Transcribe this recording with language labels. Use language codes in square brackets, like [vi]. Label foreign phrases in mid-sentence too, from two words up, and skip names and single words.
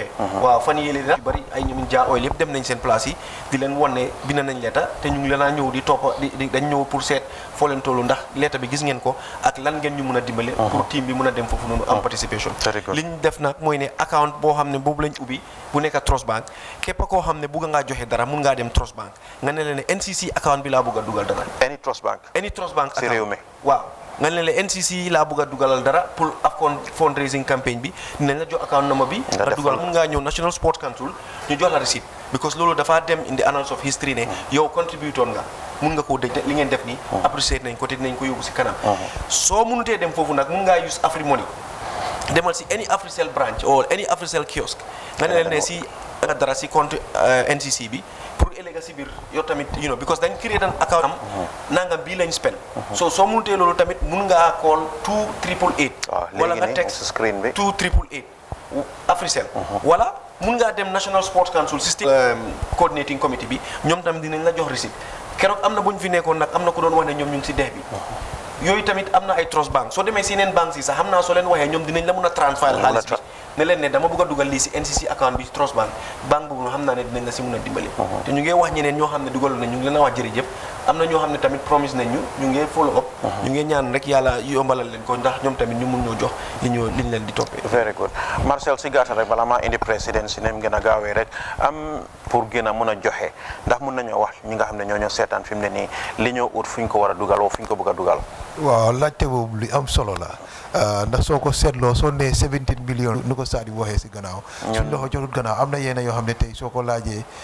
[wo] waaw fan yéeli yu bëri ay ñoom Jah Oil yëpp dem nañ seen place yi di leen won ne bind nañ leeta te ñu ngi leen a ñëw di toppa dañ ñëw pour seet foo leen tollu ndax leeta bi gis ngeen ko ak lan ngeen ñu mën a dimbale pour team bi mën a dem foofu noonu am participation li ñu def nag mooy ne account boo xam ne boobu lañ ubbi bu nekk Trust Bank képp koo xam ne bugg ngaa joxe dara mun ngaa dem Trust Bank nga ne leen ne NCC account bi laa bugg a dugal dara [en] any Trust Bank [wo] si réew mi waaw nga ne leen NCC laa bugg a dugalal dara pour Afcon [en] fundraising campaign [wo] bi dinañ la jox [en] account number [wo] bi nga dugal mun ngaa ñëw National Sports Council ñu jox la receipt because loolu dafa dem [en] in the annals of history [wo] ne yow contributor nga mun nga koo dëj li ngeen def nii apprécier nañ ko te dinañ ko yóbbu si kanam soo mënutee dem foofu nag mun ngaa use AfriMoney demal si [en] any Africell branch or any Africell kiosk [wo] nga ne leen ne si dara si compte NCC bi pour ëllëg si biir yow tamit because dañ créé dan account am nangam bii lañ spend soo mënutee loolu tamit mun ngaa call 2888 wala nga text screen bi 2888 Africell wala mun ngaa dem National Sports Council [en] system coordinating committee [wo] bi ñoom tamit dinañ la jox receipt keroog am na bu ñu fi nekkoon nag am na ko doon wax ne ñoom ñu ngi si dex bi yooyu tamit am na ay Trust Bank soo demee si yeneen banques yi sax xam naa soo leen waxee ñoom dinañ la mun a transfert xaalis bi ne leen ne dama bëgg a dugal lii si NCC account bi ci Trust Bank banque boobu xam naa ne dinañ la si mun a dimbali te ñu ngi wax ñeneen ñoo xam ne dugal nañ ñu ngi leen a wax jërëjëf am na ñoo xam ne tamit promise nañ ñu ngi [en] follow up [wo] ñu ngi ñaan rek yàlla yombalal leen ko ndax ñoom tamit ñu mun ñoo jox liñ leen di toppee [en] very good [wo] Marcel si gàttal rek bala maa indi président si nem gën a gaawee rek am pour gën a mun a joxe ndax mun nañoo wax ñi nga xam ne ñoo ñoo seetaan fi mu ne nii li ñoo ut fu ñu ko war a dugal woo fu ñu ko bëgg a dugal waaw laajte boobu li am solo la ndax soo ko seetloo soo nee 17 millions nu ko Sadio waxee si gannaaw suñ loxo jotut gannaaw am na yenn yoo xam ne tey soo ko laajee